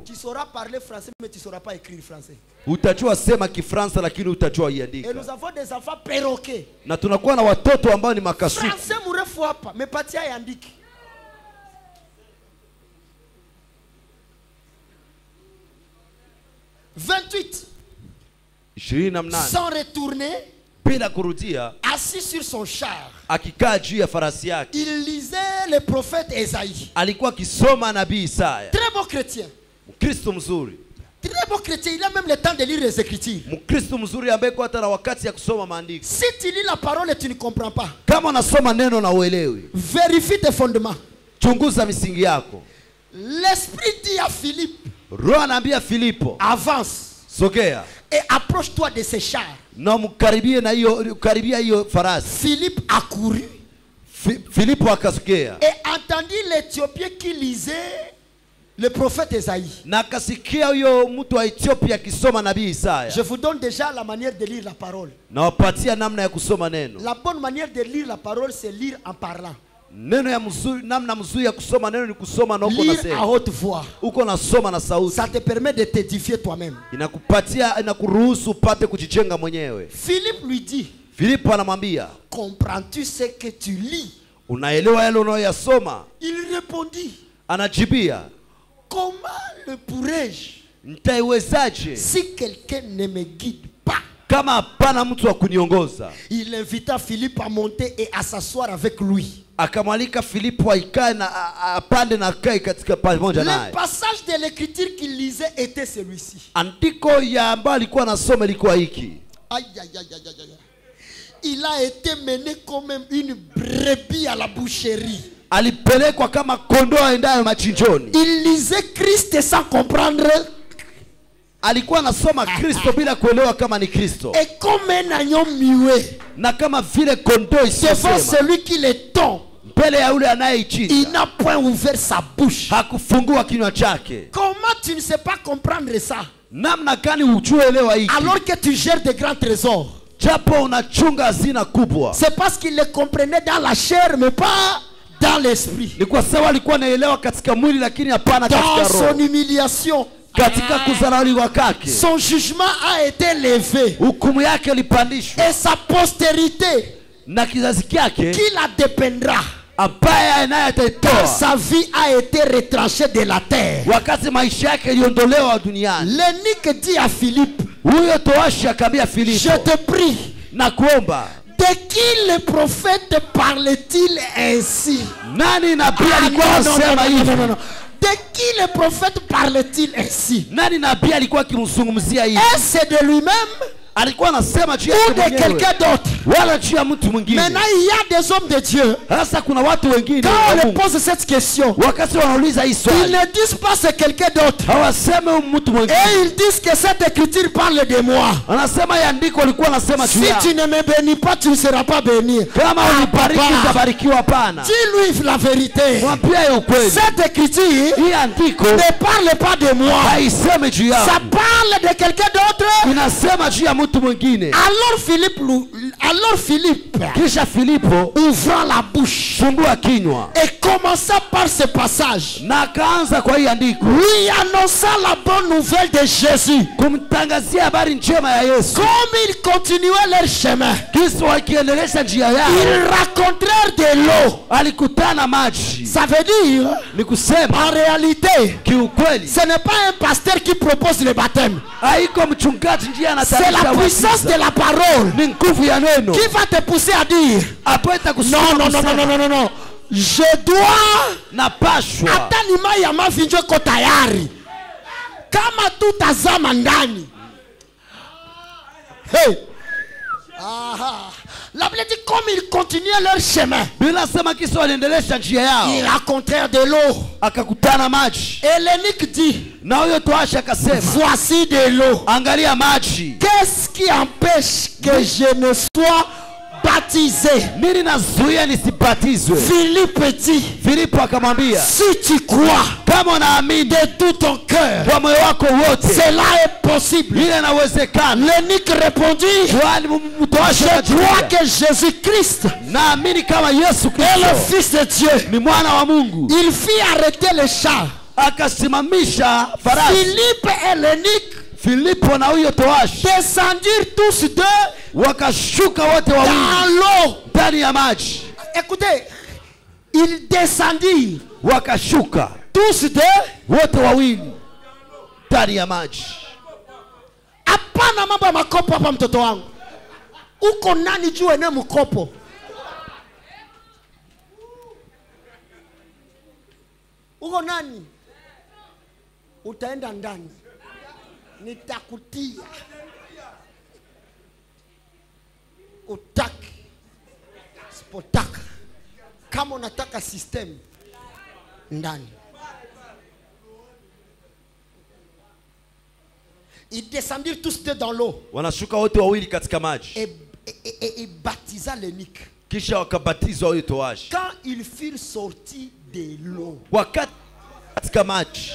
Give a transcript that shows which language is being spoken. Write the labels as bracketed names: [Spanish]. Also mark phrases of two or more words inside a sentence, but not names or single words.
[French] tu sauras parler français, mais tu ne sauras pas écrire français. [Swahili] utajua sema Kifaransa lakini utajua [French] Et [Swahili] iandika. [French] nous avons des enfants perroquets. [Swahili] Na tunakuwa na watoto ambao ni makasuku. Français mourefu hapa, mais patia yandiki. [French] « 28. 28 Sans retourner, [Swahili] bila kurudia, [French] assis sur son char, [Swahili] akikaa juu ya farasi yake, [French] il lisait le prophète Esaïe. [Swahili] alikuwa akisoma nabii Isaya. [French] Très bon chrétien. [Swahili] Mkristo mzuri, [French] Très bon chrétien. Il a même le temps de lire les Écritures. [Swahili] Mkristo mzuri ambaye kwa hata na wakati ya kusoma maandiko. [French] Si tu lis la parole et tu ne comprends pas, [Swahili] Kama unasoma neno na uelewi, [French] vérifie tes fondements. [Swahili] chunguza misingi yako. [French] L'Esprit dit à Philippe, [Swahili] Roho anaambia Filipo, [French] avance [Swahili] sogea [French] et approche-toi de ces chars. [Swahili] na mkaribie na karibia hiyo farasi. [French] Philippe accourut [Swahili] Filipo akasogea, [French] et entendit l'Éthiopien qui lisait le prophète Esaïe. [Swahili] Na akasikia huyo mtu wa Ethiopia akisoma nabii Isaya. [French] Je vous donne déjà la manière de lire la parole. [Swahili] Na wapatia namna ya kusoma neno. [French] La bonne manière de lire la parole, c'est lire en parlant. [Swahili] Neno ya mzuri, namna mzuri ya kusoma neno ni kusoma na uko [French] Lire [Swahili] nasema. [French] à haute voix. [Swahili] Uko nasoma na sauti. [French] Ça te permet de t'édifier toi-même. [Swahili] Inakupatia, inakuruhusu upate kujijenga mwenyewe. [French] Philippe lui dit, [Swahili] Filipo anamwambia, [French] comprends-tu ce que tu lis? [Swahili] unaelewa yale unayoyasoma? [French] Il répondit, [Swahili] Anajibia, [French] comment le pourrais-je [Swahili] nitaiwezaje [French] si quelqu'un ne me guide pas? [Swahili] kama hapana mtu wa kuniongoza? [French] Il invita Philippe à monter et à s'asseoir avec lui. [Swahili] Akamwalika Filipo aikae na apande na akae katika pamoja [French] Le [Swahili] naye. [French] passage de l'écriture qu'il lisait était celui-ci. [Swahili] Andiko ya ambayo alikuwa anasoma ilikuwa hiki. Aïe, aïe, aïe, aïe, aïe. [French] Il a été mené comme une brebis à la boucherie. [Swahili] Alipelekwa kama kondoo aendayo machinjoni. [French] Il lisait Christ sans comprendre. [Swahili] Alikuwa anasoma Kristo bila kuelewa kama ni Kristo. [French] Et comme un agneau muet [Swahili] Na kama vile kondoo [French] devant [Swahili] isiyosema [French] celui qui le tond, [Swahili] mbele ya yule [French] il [Swahili] anayeichinja, [French] n'a point ouvert sa bouche. [Swahili] hakufungua kinywa chake. [French] Comment tu ne sais pas comprendre ça [Swahili] Namna gani ujue elewa hiki? [French] alors que tu gères de grands trésors? [Swahili] Japo unachunga hazina kubwa. [French] C'est parce qu'il le comprenait dans la chair mais pas dans l'esprit. [Swahili] Ni kwa sababu alikuwa anaelewa katika mwili lakini hapana [French] Dans [Swahili] katika [French] son [Swahili] roho. [French] humiliation, [Swahili] Katika kudharauliwa kwake, [French] son jugement a été levé. [Swahili] hukumu yake ilipandishwa, [French] Et sa postérité [Swahili] na kizazi kyake [French] qui la dépendra [Swahili] ambaye naye [French] quand [Swahili] ataitoa [French] sa vie a été retranchée de la terre. [Swahili] wakati maisha yake iliondolewa duniani. [French] L'eunuque dit à Philippe, [Swahili] Huyo toashi akamwambia [French] je [Swahili] Filipo, [French] te prie, [Swahili] na kuomba, [French] de qui le prophète parle-t-il ainsi? [Swahili] nani nabii Ah, alikuwa [French] non, non, [Swahili] anasema [French] non, non, non, [Swahili] hivi? [French] non. De qui le prophète parle-t-il ainsi? [Swahili] Nani nabii alikuwa akimzungumzia hivi? [French] Est-ce de lui-même [Swahili] Alikuwa anasema juu [French] ou [Swahili] yake [French] de [Swahili] mwenyewe [French] quelqu'un d'autre? [Swahili] wala juu ya mtu mwingine? [French] Maintenant, il y a des hommes de Dieu. [Swahili] Sasa kuna watu wengine [French] Quand [Swahili] wa [French] on leur [Swahili] Mungu, [French] pose cette question, [Swahili] wakati wanauliza hii [French] ils [Swahili] swali [French] ne disent pas c'est quelqu'un d'autre. [Swahili] hawaseme huyu mtu [French] Et [Swahili] mwingine, [French] ils disent que cette écriture parle de moi. [Swahili] anasema ya andiko alikuwa anasema juu [French] Si [Swahili] yako. [French] tu ne me bénis pas, tu ne seras pas béni. [Swahili] Kama Ah, unibariki [French] papa, [Swahili] utabarikiwa. Hapana, [French] dis-lui la vérité. [Swahili] mwambie ukweli. [French] Cette écriture [Swahili] Hii andiko [French] ne parle pas de moi. [Swahili] haiseme juu [French] Ça [Swahili] yako, [French] parle de quelqu'un d'autre. [Swahili] inasema juu ya mtu mwingine. [French] Alors Philippe, [Swahili] Kisha Filipo [French] ouvrant la bouche [Swahili] fungua kinywa [French] et commençant par ce passage, [Swahili] na akaanza kwa hii andiko [French] lui annonçant la bonne nouvelle de Jésus. [Swahili] kumtangazia habari njema ya Yesu. [French] Comme ils continuaient leur chemin, [Swahili] Kristo wakiendelesha njia yao, [French] ils rencontrèrent de l'eau. [Swahili] alikutana maji. [French] Ça veut dire, [Swahili] Ni kusema [French] en réalité, [Swahili] kiukweli, [French] ce n'est pas un pasteur qui propose le baptême. [Swahili] haiko mchungaji ndiye [French] C'est la [Swahili] anatarisha [French] puissance de [Swahili] ubatizo. [French] la parole [Swahili] Ni nguvu ya neno [French] qui va te pousser à dire, [Swahili] hapo itakusukuma [French] non, non, non, [Swahili] kusema, [French] non, non, non, non. Je dois [Swahili] napashwa hata nima ya mavi njo iko tayari kama tutazama ndani. Hey. Aha. [French] La Bible dit comme ils continuaient leur chemin, [Swahili] bila sema kisa waliendelesha njia [French] ils [Swahili] yao, [French] rencontrèrent de l'eau. [Swahili] akakutana maji, [French] Et l'eunuque dit, [Swahili] na huyo toashi akasema, [French] voici de l'eau. [Swahili] angalia maji. [French] Qu'est-ce qui empêche que je ne sois baptisé? [Swahili] Nini nazuia nisibatizwe? [French] Philippe dit, [Swahili] Filipo akamwambia, [French] si tu crois [Swahili] kama unaamini [French] de tout ton cœur, [Swahili] kwa moyo wako wote, [French] cela est possible. [Swahili] ile inawezekana. [French] L'eunuque répondit, [Swahili] Kwani mtoashi [French] je crois [Swahili] akajibu, [French] que Jésus-Christ [Swahili] naamini kama Yesu [French] est le [Swahili] Kristo [French] Fils de Dieu. [Swahili] ni mwana wa Mungu. [French] Il fit arrêter le char. [Swahili] Akasimamisha farasi. [French] Philippe et l'eunuque [Swahili] Filipo na huyo toashi [French] descendirent tous deux [Swahili] wakashuka wote wawili [French] dans l'eau. [Swahili] ndani ya maji, [French] Écoutez, ils descendirent [Swahili] wakashuka [French] tous deux. [Swahili] wote wawili ndani ya maji. Hapana mambo ya makopo hapa mtoto wangu. Uko nani juu ene mkopo? Uko nani? Utaenda ndani. Nitakutia. Utaki. Spotaka. Kama unataka system ndani. [French] Ils descendirent tous deux dans l'eau [Swahili] Wanashuka wote wawili katika maji, [French] et baptisa l'eunuque. [Swahili] kisha wakabatizwa huyo toashi. [French] Quand ils furent sortis de l'eau, [Swahili] Wakati katika maji.